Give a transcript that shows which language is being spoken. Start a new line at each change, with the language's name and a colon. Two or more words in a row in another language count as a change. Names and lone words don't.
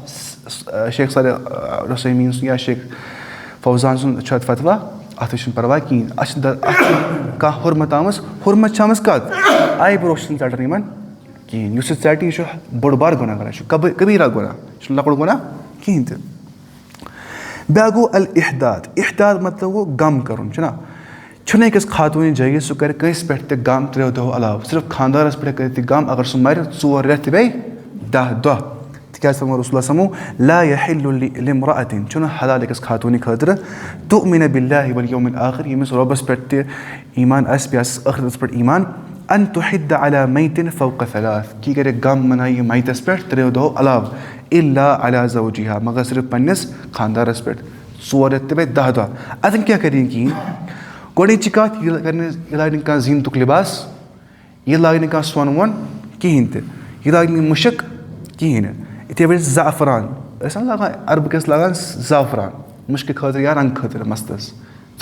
Kashmiri: شیخ صالح رُسیمیٖن سُنٛد یا شیخ فوزان سُنٛد چھُ اَتھ فتوا اَتھ چھُنہٕ پَرواے کِہیٖنۍ اَتھ چھِ کانٛہہ حُرمت آمٕژ حُرمت چھِ آمٕژ کَتھ آی برو چھِنہٕ ژَٹان یِمَن کِہیٖنۍ یُس یہِ ژَٹہِ یہِ چھُ بوٚڑ بار گۄناہ کَران یہِ چھُ کبیٖرا گۄناہ یہِ چھُنہٕ لۄکُٹ گۄناہ کِہیٖنۍ تہِ بیٛاکھ گوٚو الاحداد احداد مطلب گوٚو غم کَرُن چھُنہ چھُنہٕ أکِس خاتوٗنہِ جٲیِز سُہ کَرِ کٲنٛسہِ پٮ۪ٹھ تہِ غم 3 دۄہو علاوٕ صرف خانٛدارَس پٮ۪ٹھ کٔرِتھ تہِ غم اگر سُہ مَرِ 4 رٮ۪تھ تہِ بیٚیہِ 10 دۄہ تِکیٛازِ فرمو رسولُ سَمو
Arabic: لا یحِلُّ لِامرأةٍ
Kashmiri: چھُنہٕ حلال أکِس خاتوٗنہِ خٲطرٕ
Arabic: تُؤمِنَ بِاللہِ والیومِ الآخِر
Kashmiri: ییٚمِس رۄبَس پٮ۪ٹھ تہِ ایٖمان آسہِ بیٚیہِ آسٮ۪س ٲخرَتَس پٮ۪ٹھ ایٖمان
Arabic: ان تُحِدَّ علیٰ میتٍ فوقَ ثلاث
Kashmiri: کہِ یہِ کَرِ غم مَنایہِ یہِ میتَس پٮ۪ٹھ 3 دۄہو علاوٕ
Arabic: اِلا علیٰ زوجِہا
Kashmiri: مگر صرف پنٛنِس خانٛدارَس پٮ۪ٹھ 4 رٮ۪تھ تہِ بیٚیہِ 10 دۄہ اَتٮ۪ن کیٛاہ کَرِ یہِ کِہیٖنۍ گۄڈٕنِچی کَتھ یہِ کَرِ نہٕ یہِ لاگہِ نہٕ کانٛہہ زیٖنتُک لِباس یہِ لاگہِ نہٕ کانٛہہ سۄن وۄن کِہیٖنۍ تہِ یہِ لاگہِ نہٕ مُشک کِہیٖنۍ نہٕ یِتھَے پٲٹھۍ زعفران ٲسۍ نہ لاگان عربہٕ کِس لاگان زعفران مُشکہِ خٲطرٕ یا رنٛگہٕ خٲطرٕ مَستَس سُہ